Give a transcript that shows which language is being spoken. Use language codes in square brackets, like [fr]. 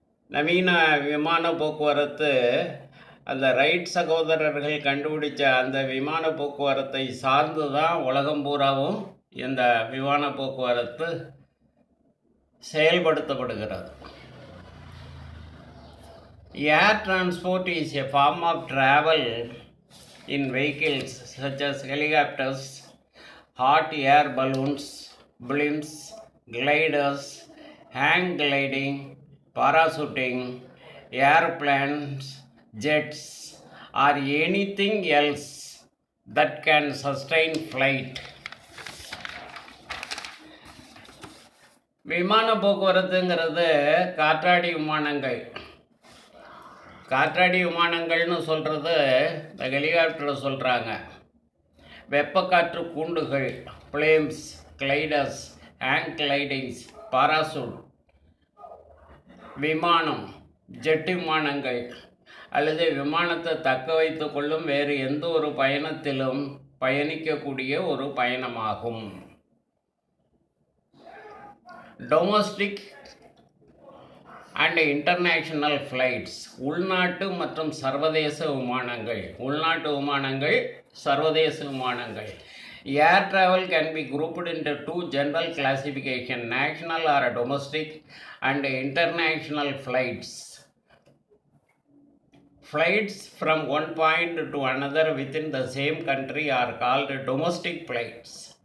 [ta] நவீன விமான போக்குவரத்து அந்த ரைட் சகோதரர்கள் கண்டுபிடிச்ச அந்த விமான போக்குவரத்தை சார்ந்து தான் உலகம் பூராவும் இந்த விமான போக்குவரத்து செயல்படுத்தப்படுகிறது. [en] Air transport is a form of travel in vehicles such as helicopters, hot air balloons, blimps, gliders, hang gliding, parachuting, airplanes, jets, or anything else that can sustain flight. [ta] விமான போக்குவரத்துங்கிறது காற்றாடி விமானங்கள். காற்றாடி விமானங்கள்னு சொல்கிறது இந்த ஹெலிகாப்டரை சொல்கிறாங்க. வெப்பக்காற்று கூண்டுகள், பிளேம்ஸ், கிளைடர்ஸ், ஹேங் கிளைடிங்ஸ், பாராசூட் விமானம், jet விமானங்கள் அல்லது விமானத்தை தக்க வைத்து கொள்ளும் வேறு எந்த ஒரு பயணத்திலும் பயணிக்கக்கூடிய ஒரு பயணமாகும். [en] domestic and international flights, [ta] உள்நாட்டு மற்றும் சர்வதேச விமானங்கள். உள்நாட்டு விமானங்கள், சர்வதேச விமானங்கள். [en] Air travel can be grouped into two general classification, national or domestic and international flights. Flights from one point to another within the same country are called domestic flights.